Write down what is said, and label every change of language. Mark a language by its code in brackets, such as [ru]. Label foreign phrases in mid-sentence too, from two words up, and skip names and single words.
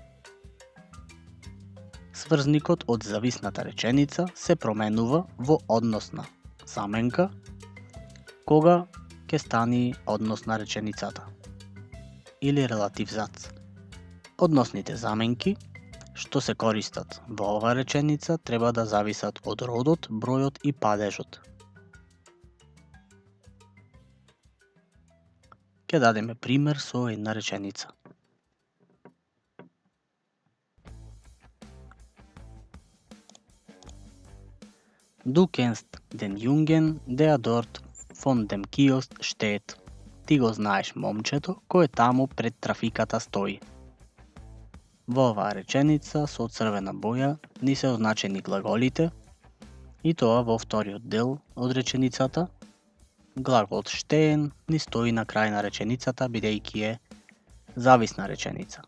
[mk] Сврзникот од зависната реченица се променува во односна заменка кога ќе стани односна реченицата или релатив зац. Односните заменки што се користат во ова реченица треба да зависат од родот, бројот и падежот. Ќе дадеме пример со една реченица. [de] Du kennst den Jungen, der dort von dem Kiosk steht. [mk] Ти го знаеш момчето кое таму пред трафиката стои. Во оваа реченица со црвена боја ни се означени глаголите и тоа во вториот дел од реченицата. Глагол stehen ни стои на крај на реченицата бидејќи е зависна реченица.